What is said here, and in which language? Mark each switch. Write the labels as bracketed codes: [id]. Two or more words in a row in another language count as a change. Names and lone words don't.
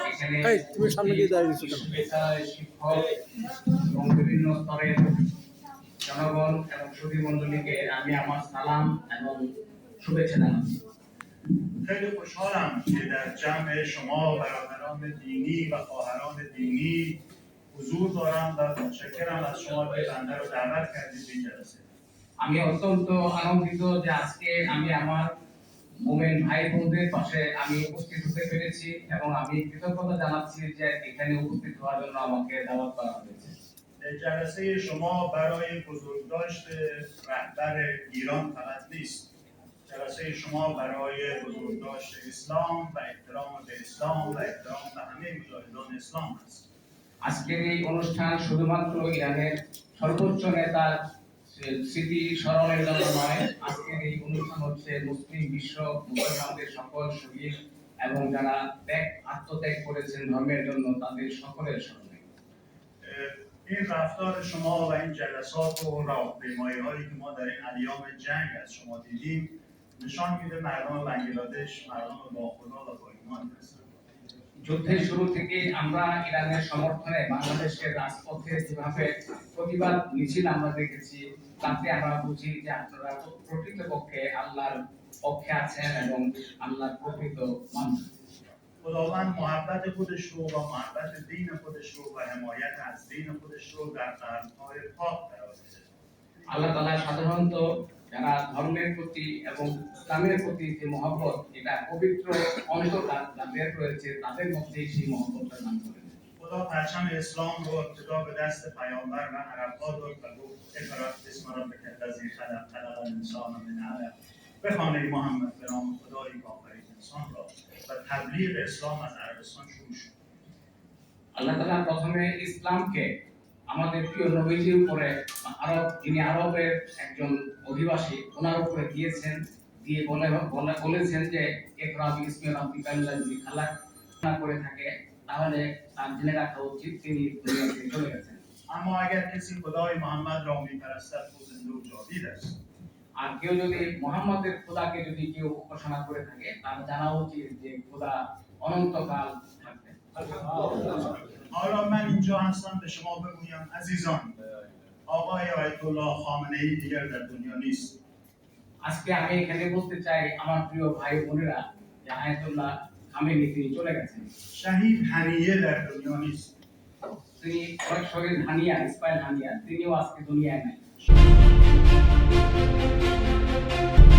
[bn] এখানে তুমি সামনে দিয়ে দাঁড়িয়ে দিছো কেন? বিশ্ববিদ্যালয়ের শিক্ষক এবং বিভিন্ন স্তরের জনগণ এবং সুধী মণ্ডলীকে আমি আমার সালাম এবং শুভেচ্ছা জানাচ্ছি। [fa] خیلی خوشحالم که در جمع شما برادران دینی و خواهران دینی حضور دارم و متشکرم از شما که بنده رو دعوت کردید به این جلسه. [bn] আমি অত্যন্ত আনন্দিত যে আজকে আমি আমার মোমেন ভাই বোনদের পাশে আমি উপস্থিত হতে পেরেছি এবং আমি কৃতজ্ঞতা জানাচ্ছি যে এখানে উপস্থিত হওয়ার জন্য আমাকে দাওয়াত করা হয়েছে। [fa] جلسه شما برای بزرگداشت رهبر ایران فقط نیست. جلسه شما برای بزرگداشت اسلام و احترام به اسلام و احترام به همه مجاهدان اسلام است. [bn] আজকের এই অনুষ্ঠান শুধুমাত্র ইরানের সর্বোচ্চ নেতার স্মৃতি স্মরণের জন্য নয়, আজকের এই অনুষ্ঠান হচ্ছে মুসলিম বিশ্ব মুসলমানদের সকল শহীদ এবং যারা আত্মত্যাগ করেছেন ধর্মের জন্য তাদের সকলের স্মরণে। [fa] این رفتار شما و این جلسات و راهپیمایی‌هایی که ما در این ایام جنگ از شما دیدیم نشان میده مردم بنگلادش مردم با خدا و با ایمان هستند. [bn] যুদ্ধের শুরু থেকে আমরা ইরানের সমর্থনে বাংলাদেশের রাজপথে যেভাবে প্রতিবাদ মিছিল আমরা দেখেছি, তাতে আমরা বুঝি যে আপনারা প্রকৃতপক্ষে আল্লাহর পক্ষে আছেন এবং আল্লাহর প্রকৃত মানুষ। [fa] خداوند محبت خودش رو و محبت دین خودش رو و حمایت از دین خودش رو در قلب‌های پاک قرار میده. [bn] আল্লাহ তাআলা সাধারণত যারা ধর্মের প্রতি এবং ইসলামের প্রতি যে মহব্বত, এটা পবিত্র অন্তর যাদের রয়েছে তাদের মধ্যেই সেই মহব্বতটা দান করেন। [fa] خدا پرچم اسلام رو ابتدا به دست پیامبر و عرب‌ها داد و گفت [ar] اقرأ اسم ربک الذی خلق خلق الانسان من علق [fa] بخوانید محمد به نام خدایی که آفرید انسان را و تبلیغ اسلام از عربستان شروع شد. [bn] আল্লাহ তাআলা প্রথমে ইসলামকে আমাদের প্রিয় নবীজির উপরে যিনি আরবের একজন অধিবাসী ওনার উপরে দিয়েছেন, দিয়ে বলেছেন যে [ar] اقرأ باسم ربك الذي خلق [bn] না করে থাকে তাহলে তার জেনে রাখা উচিত তিনি দুনিয়া থেকে চলে গেছেন। [fa] اما اگر کسی خدای محمد را می‌پرستد او زنده و جاوید است. [bn] আর কেউ যদি মুহাম্মাদের খোদাকে যদি কেউ উপাসনা করে থাকে তার জানা উচিত যে খোদা অনন্তকাল থাকবেন। [fa] حالا من اینجا هستم به شما بگویم عزیزان آقای آیت الله خامنه‌ای دیگر در دنیا نیست. [bn] আজকে আমি এখানে বলতে চাই আমার প্রিয় ভাই বোনেরা যে আয়াতুল্লাহ খামেনি তিনি চলে গেছেন। [fa] شهید هنیه در دنیا نیست. [bn] তিনি শহীদ হানিয়া ইসমাইল হানিয়া তিনিও আজকে দুনিয়ায় নাই।